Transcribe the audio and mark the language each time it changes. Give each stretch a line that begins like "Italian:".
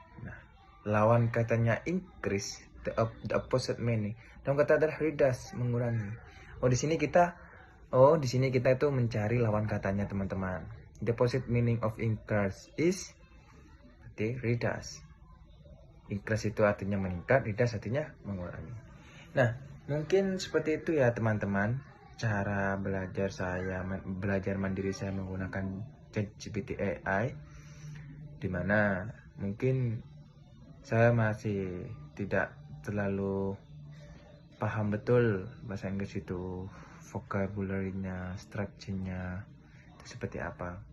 Indonesian: Nah, lawan katanya
English: increase, the opposite meaning.
Indonesian: Dalam kata adalah reduce, mengurangi. Di sini kita itu mencari lawan katanya teman-teman.
English: The opposite meaning of increase is reduce.
Indonesian: Increase itu artinya meningkat, reduce artinya mengurangi. Nah, mungkin seperti itu ya teman-teman, cara belajar mandiri saya menggunakan ChatGPT AI, dimana mungkin saya masih tidak terlalu paham betul bahasa Inggris itu, vocabulary-nya, structure-nya itu seperti apa.